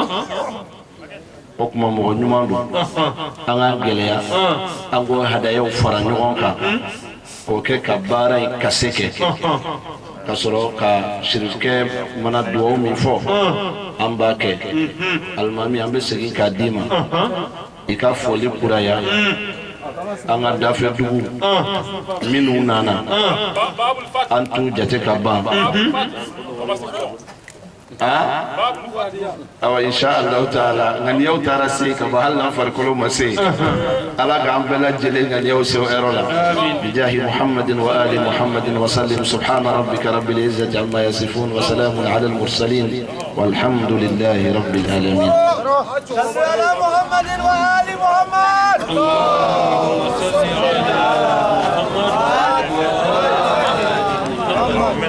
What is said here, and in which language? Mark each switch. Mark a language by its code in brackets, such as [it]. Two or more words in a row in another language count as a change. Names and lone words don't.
[bm] o kuma mɔgɔ ɲuman don an ka gɛlɛya an ko hadayaw fara ɲɔgɔn kan k'o kɛ ka baara in kase kɛ ka sɔrɔ ka sirifkɛ mana duwawu min fɔ an b'a kɛ alimami an bɛ segin k'a d'i ma i ka foli kuraya an ka dafɛ dugu minnu nana an t'u jate ka ban awa [ar] إن شاء الله تعالى [bm] ŋaniyaw taara se ka ban hali n'an farikolo ma se ala k'an bɛɛ lajɛlen ŋaniyaw se o yɔrɔ la [ar] بجاه محمد وآل محمد وسلم سبحان ربك رب العزة عما يصفون وسلام على المرسلين والحمد لله رب العالمين صلوا على محمد وعلى آل محمد اللهم صل على محمد